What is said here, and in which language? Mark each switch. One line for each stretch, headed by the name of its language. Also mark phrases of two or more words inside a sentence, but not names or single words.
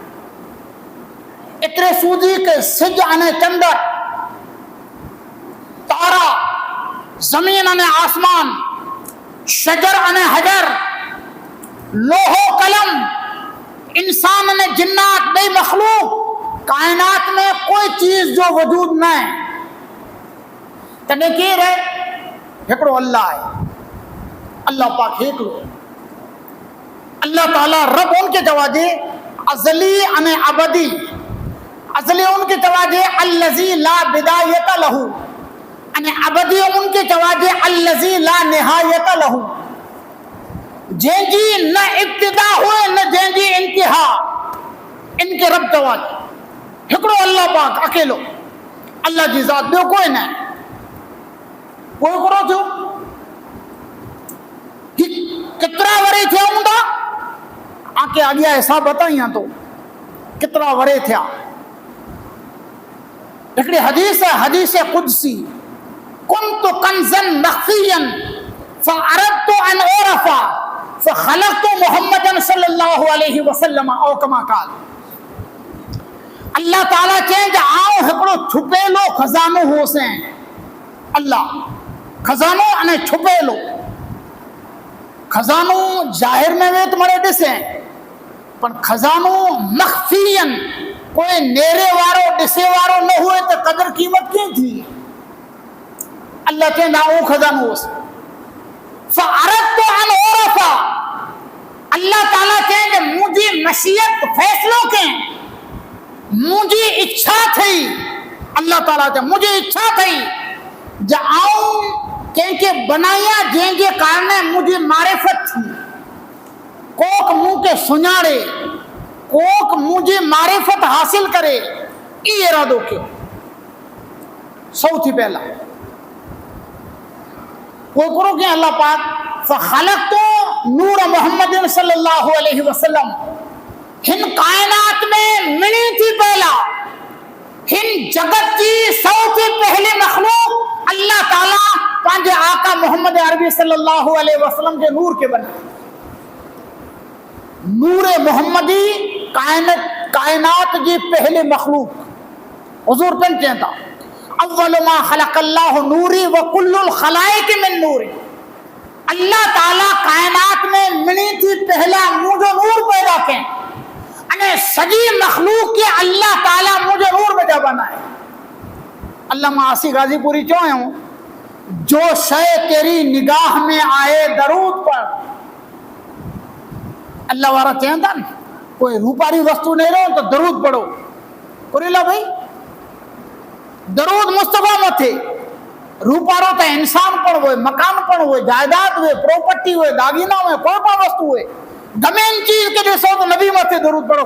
Kachhi: इतने सूजी के सिज अने चंद्र, तारा, जमीन अने आसमान, शजर अने हजर, लोहो कलम, इंसान अने जिन्नात, बे मखलूक, कायनात में कोई चीज जो वजूद न है। तने केर है? हिकिड़ो अल्लाह है। अल्लाह पाक हिकिड़ो। अल्लाह ताला रब उनके जवाजे अजली अने अबदी। अजली उनके जवाजे
Arabic: الذي لا بداية له,
Kachhi: अने अबदी उनके जवाजे
Arabic: الذي لا نهاية له.
Kachhi: जंहिंजी न इब्तिदा हुए न जंहिंजी इंतिहा, इनके रब जवाजे हिकिड़ो अल्लाह पाक अकेलो। अल्लाह जी ज़ात ॿियो कोई न, कोई हिकिड़ो थियो। कितना वरे थिया हूंदा? आके अॻियां हिसाब बताइयां तो कितना वरे थिया। हिकिड़ी हदीस है, हदीस कुदसी,
Arabic: كنت كنزا مخفيا فأردت أن أعرف فخلقت محمدا صلى الله عليه وسلم أو كما قال.
Kachhi: अल्लाह ताला चए जो आऊं हिकिड़ो छुपेलो खज़ानो होसे। अल्लाह खज़ानो अने छुपेलो। खज़ानो ज़ाहिर में वे तो मरे ॾिसे, पर खज़ानो मख़फ़ियन, कोई नेरे वारो ॾिसे वारो न हुए तो कदर कीमत कीअं थी। अल्लाह चवंदा उहो खज़ानो होसि।
Arabic: فأردت أن أعرف,
Kachhi: अल्लाह ताला चए मुंहिंजी मशीयत फ़ैसिलो कयईं, मुंहिंजी इच्छा थी। अल्लाह ताला चए मुंहिंजी इच्छा थी जो आऊं कंहिंखे बनाया जंहिंजे कारण मुंहिंजी मारिफत थी। कोक मूं के सुञाणे, कोक मुंहिंजी मारिफत हासिल करे, ई इरादो कयो। सौथी पहला वो करो कि अल्लाह पाक फ़ख़लक़तु नूर मोहम्मद
Arabic: صلى الله عليه وسلم,
Kachhi: हिन कायनात में मिली थी पहला, हिन जगत की सौथी पहली मखलूक अल्लाह ताला पंहिंजे आका मोहम्मद अरबी
Arabic: صلى الله عليه وسلم
Kachhi: के नूर के बने। नूर मोहम्मदी कायनात जी पहली मखलूक। हुजूर पिन चवनि था
Arabic: أول ما خلق الله نوري وكل الخلائق من نوري.
Kachhi: अल्लाह ताला कायनात में मिली थी पहला मुझे नूर पैदा कयईं, अने सॼी मखलूक के अल्लाह ताला मुझे नूर में जा बनाए। अल्लामा आसी गाज़ीपुरी चयो जो
Urdu: شے تیری نگاہ میں آئے درود پر.
Kachhi: अल्लाह वारा चवनि था न कोई रूपारी वस्तु नहीं रहो तो दरूद पढ़ो। पुरीला भाई दरूद मुस्तफा मथे। रूपारो तो इंसान पण हुए, मकान पण हुए, जायदाद हुए, प्रॉपर्टी हुए, दागीना हुए, कोई पण वस्तु हुए, गमेन चीज के ॾिसो तो नबी मथे दरूद पढ़ो।